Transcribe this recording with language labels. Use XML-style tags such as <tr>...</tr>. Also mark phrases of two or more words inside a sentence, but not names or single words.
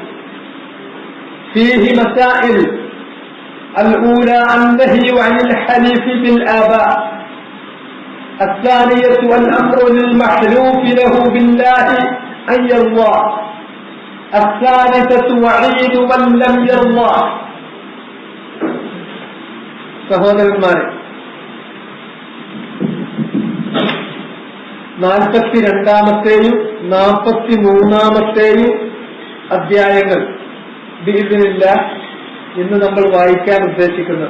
<ar>فيه مسائل الأولى النهي عن الحلف بالآباء الثانية الأمر للمحلوف له بالله أن يرضى الثالثة وعيد من لم يرضى</ar> <ml>സഹോദരന്മാരെ 42-ാമത്തെയും 43-ാമത്തെയും അധ്യായങ്ങൾ ബിഇദ്നില്ലാഹ് ഇന്ന് നമ്മൾ വായിക്കാൻ ഉദ്ദേശിക്കുന്നത്.</ml>